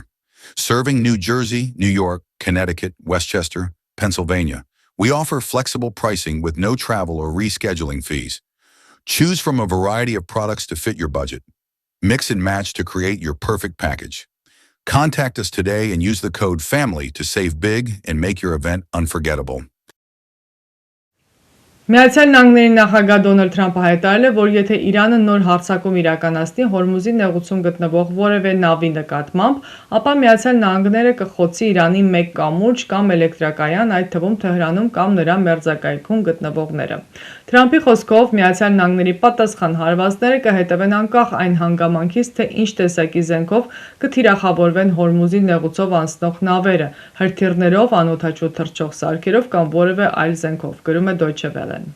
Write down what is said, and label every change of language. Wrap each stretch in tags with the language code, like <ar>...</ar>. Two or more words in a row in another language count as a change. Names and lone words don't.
<en>Serving New Jersey, New York, Connecticut, Westchester, Pennsylvania, we offer flexible pricing with no travel or rescheduling fees. Choose from a variety of products to fit your budget. Mix and match to create your perfect package. Contact us today and use the code FAMILY to save big and make your event unforgettable.</en> <hy>Միացյալ Նահանգների նախագահ Դոնալդ Թրամփը հայտարարել է, որ եթե Իրանը նոր հարձակում իրականացնի Հորմուզի նեղուցում գտնվող որևէ նավի նկատմամբ, ապա Միացյալ Նահանգները կխոցի Իրանի մեկ կամուրջ կամ էլեկտրակայան, այդ թվում Թեհրանում կամ նրա մերձակայքում գտնվողները։ Թրամփի խոսքով Միացյալ Նահանգների պատասխան հարվածները կհետևեն անկախ այն հանգամանքից, թե ինչ տեսակի զենքով կթիրախավորվեն Հորմուզի նեղուցով անցնող նավերը, հրթիռներով, անօդաչու թռչող սարքերով կամ որևէ այլ զենքով, գրում է Deutsche Welle։</hy>